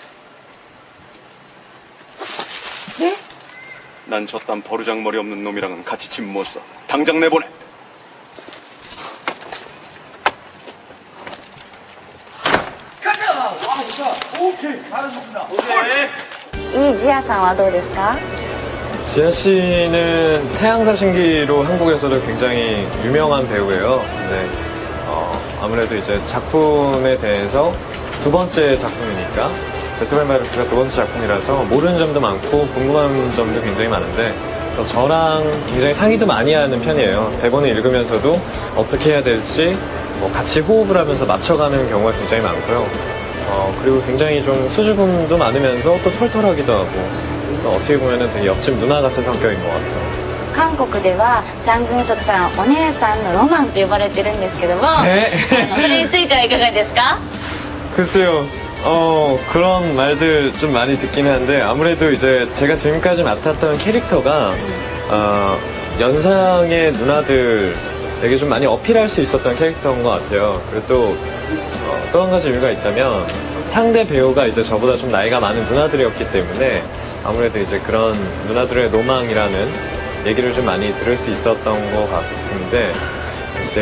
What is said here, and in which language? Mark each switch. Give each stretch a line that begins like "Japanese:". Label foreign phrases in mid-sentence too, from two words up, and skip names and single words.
Korean: 네? 난 저딴 버르장머리 없는 놈이랑은 같이 집 못 써. 당장 내보내.
Japanese: 이 지아 さんはどうですか?
Korean: 지아 씨는 태양사신기로 한국에서도 굉장히 유명한 배우예요. 근데 아무래도 이제 작품에 대해서 두 번째 작품이니까 배트맨 바이러스가 두 번째 작품이라서 모르는 점도 많고 궁금한 점도 굉장히 많은데 저랑 굉장히 상의도 많이 하는 편이에요. 대본을 읽으면서도 어떻게 해야 될지 같이 호흡을 하면서 맞춰가는 경우가 굉장히 많고요. 그리고 굉장히 좀 수줍음도 많으면서 또 털털하기도 하고 그래서 어떻게 보면 되게 옆집 누나 같은 성격인 것 같아요.
Japanese: 韓国ではチャン・グンソクさんお姉さんのロマンと呼ばれてるんですけども、それについてはいかがですか?
Korean: 글쎄요. 그런 말들 좀 많이 듣긴 한데 아무래도 이제 제가 지금까지 맡았던 캐릭터가 연상의 누나들에게 좀 많이 어필할 수 있었던 캐릭터인 것 같아요. 그리고 또 한 가지 이유가 있다면 상대 배우가 이제 저보다 좀 나이가 많은 누나들이었기 때문에 아무래도 이제 그런 누나들의 로망이라는 얘기를 좀 많이 들을 수 있었던 것 같은데 글쎄요.